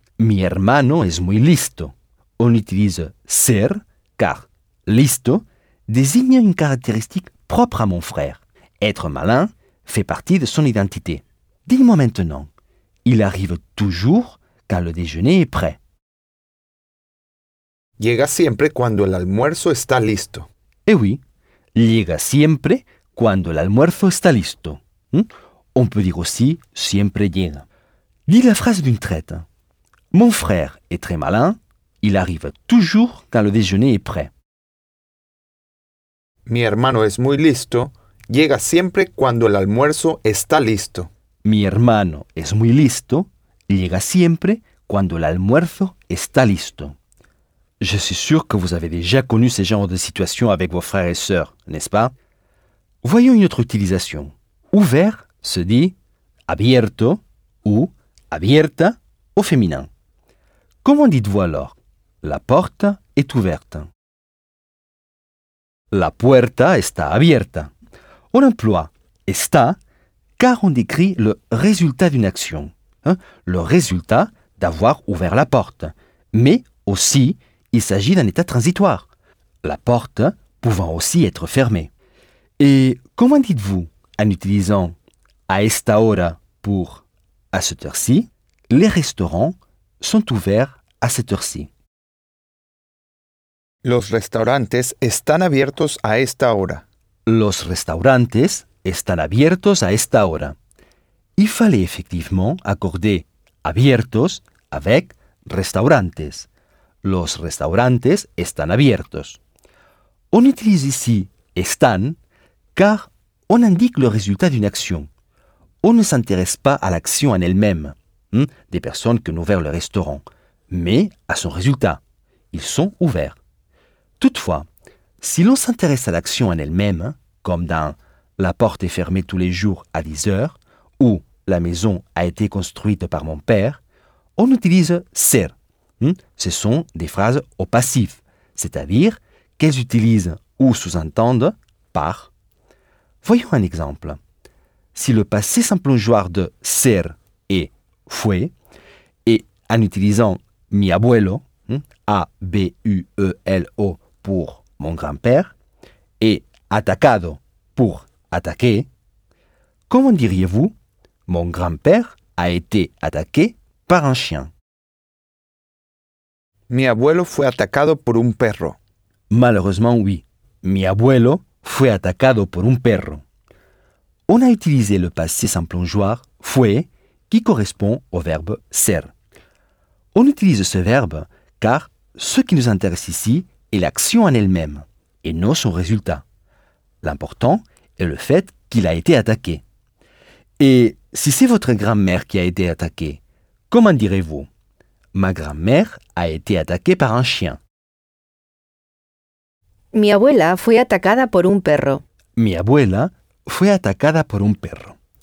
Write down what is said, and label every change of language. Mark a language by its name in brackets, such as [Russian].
[Spanish] Mi hermano es muy listo. [French] On utilise « ser » car « listo » désigne une caractéristique propre à mon frère. Être malin fait partie de son identité. Dis-moi maintenant, il arrive toujours quand le déjeuner est prêt. [Spanish] Llega siempre cuando el almuerzo está listo. Eh oui, llega siempre cuando el almuerzo está listo. [French] On peut dire aussi [Spanish] siempre llega. [French] Lis la phrase d'une traite. Mon frère est très malin, il arrive toujours quand le déjeuner est prêt. [Spanish] Mi hermano es muy listo, llega siempre cuando el almuerzo está listo. Mi hermano es muy listo, llega siempre cuando el almuerzo está listo. [French] Je suis sûr que vous avez déjà connu ce genre de situation avec vos frères et sœurs, n'est-ce pas? Voyons une autre utilisation. Ouvert se dit abierto ou abierta au féminin. Comment dites-vous alors? La porte est ouverte. [Spanish] La puerta está abierta. [French] On emploie está car on décrit le résultat d'une action. Hein? Le résultat d'avoir ouvert la porte. Mais aussi, il s'agit d'un état transitoire. La porte pouvant aussi être fermée. Et comment dites-vous, en utilisant « [Spanish] a esta hora [French] » pour « à cette heure-ci », les restaurants sont ouverts à cette heure-ci? [Spanish] Los restaurantes están abiertos a esta hora. Los restaurantes están abiertos a esta hora. [French] Il fallait effectivement accorder « abiertos » avec « restaurantes ». [Spanish] Los restaurantes están abiertos. [French] On utilise ici [Spanish] « están » [French] car on indique le résultat d'une action. On ne s'intéresse pas à l'action en elle-même, des personnes qui ont ouvert le restaurant, mais à son résultat. Ils sont ouverts. Toutefois, si l'on s'intéresse à l'action en elle-même, comme dans « La porte est fermée tous les jours à 10 heures » ou « La maison a été construite par mon père », on utilise « ser ». Ce sont des phrases au passif, c'est-à-dire qu'elles utilisent ou sous-entendent « par ». Voyons un exemple. Si le passé simple joueur de « ser » est « fue » et en utilisant « mi abuelo » A-B-U-E-L-O pour « mon grand-père » et « atacado » pour « attaquer », comment diriez-vous « mon grand-père a été attaqué par un chien » [Spanish] Mi abuelo fue atacado por un perro. [French] Malheureusement, oui. [Spanish] Mi abuelo fue atacado por un perro. [French] On a utilisé le passé sans plongeoir, fue, qui correspond au verbe ser. On utilise ce verbe car ce qui nous intéresse ici est l'action en elle-même et non son résultat. L'important est le fait qu'il a été attaqué. Et si c'est votre grand-mère qui a été attaquée, comment direz-vous ? Ma grand-mère a été attaquée par un chien. [Spanish] Mi abuela fue atacada por un perro. Mi abuela fue atacada por un perro.